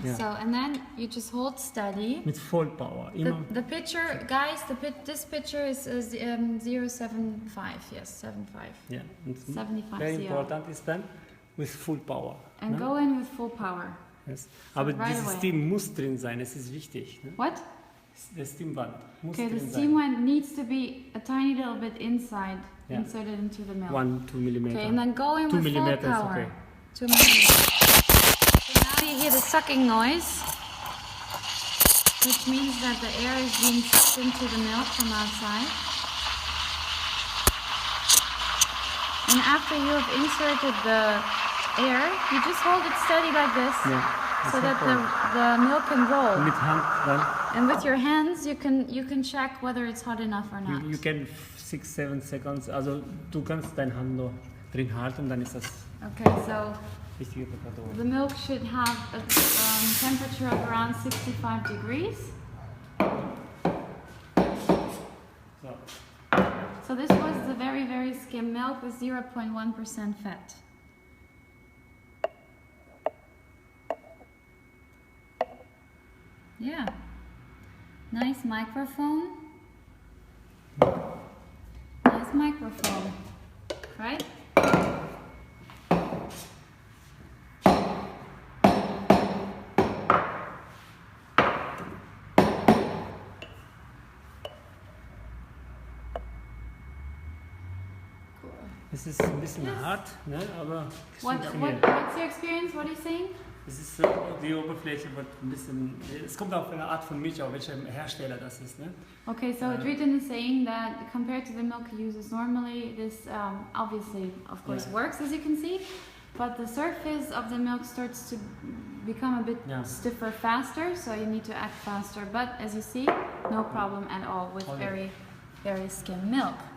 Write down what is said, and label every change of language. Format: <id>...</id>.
<en>So, and then you just hold steady.</en> <de>Mit Vollpower.</de> <en>The pitcher, guys, this pitcher is 0.75. Yes, 75. Yeah. 75 Very CL. important is then with full power. And go in with full power. Yes. So</en> <de>Aber dieses Steam muss drin sein, es ist wichtig. Ne?</de> <en>What?</en> <de>Der Steamwand muss drin drin sein.</de> <en>The steam wand needs to be a tiny little bit inside, inserted into the milk. 1-2 millimeter. Okay, and then go in with full power. Okay. 2 millimeters. So now you hear the sucking noise, which means that the air is being sucked into the milk from outside. And after you have inserted the air, you just hold it steady like this, so that the milk can roll.</en> <de>Mit Hand dann.</de> <en>And with your hands, you can check whether it's hot enough or not. You can 6-7 seconds.</en> <de>Also du kannst deine Hand nur drin halten und dann ist das.</de> <en>Okay, so</en> <de>Richtige Temperatur.</de> <en>the milk should have a temperature of around 65 degrees. So. So this was the very, very skim milk with 0.1% fat. Yeah. Nice microphone. Nice microphone. Right?</en> <de>Es ist ein bisschen hart, ne? Aber</de> <en>What's your experience? What are you saying?</en> <de>Es ist die Oberfläche wird ein bisschen. Es kommt auf eine Art von Milch, auf welcher Hersteller das ist, ne?</de> <en>Okay, so Dritan is saying that compared to the milk he uses normally, this obviously, of course, works as you can see, but the surface of the milk starts to become a bit stiffer faster, so you need to act faster. But as you see, no problem at all with very, very skim milk.</en>